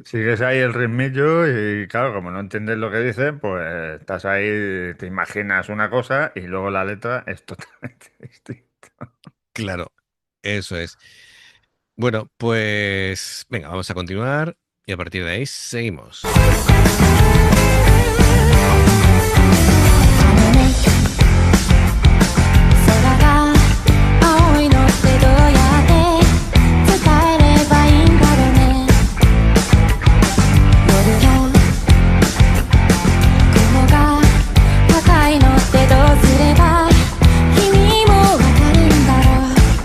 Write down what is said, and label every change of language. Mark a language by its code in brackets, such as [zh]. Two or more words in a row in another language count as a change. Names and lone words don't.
[es] sigues ahí el ritmillo y claro, como no entiendes lo que dicen, pues estás ahí, te imaginas una cosa y luego la letra es totalmente distinta. Claro, eso es. Bueno, pues venga, vamos a continuar y a partir de ahí seguimos. [ja] 空が青いのってどうやって伝えればいいんだろうね夜の雲が高いのってどうすれば君もわかるんだろう